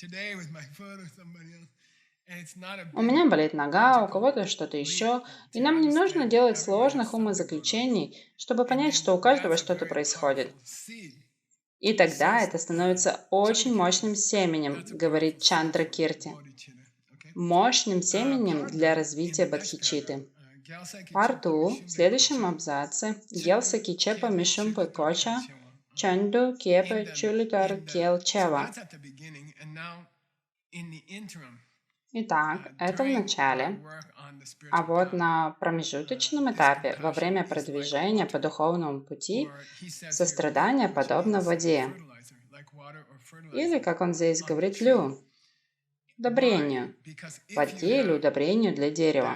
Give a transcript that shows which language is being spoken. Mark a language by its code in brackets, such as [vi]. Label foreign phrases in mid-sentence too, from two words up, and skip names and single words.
[ru] У меня болит нога, у кого-то что-то еще, и нам не нужно делать сложных умозаключений, чтобы понять, что у каждого что-то происходит. И тогда это становится очень мощным семенем, говорит Чандракирти. Мощным семенем для развития бодхичитты. [bo] Парту [ru] в следующем абзаце [bo] Гелса Кичепа Мишумпы Коча Чанду Кепа Чулитар Кел Чева. [ru] Итак, это в начале, а вот на промежуточном этапе, во время продвижения по духовному пути, сострадание подобно воде, или, как он здесь говорит, удобрению, воде или удобрению для дерева.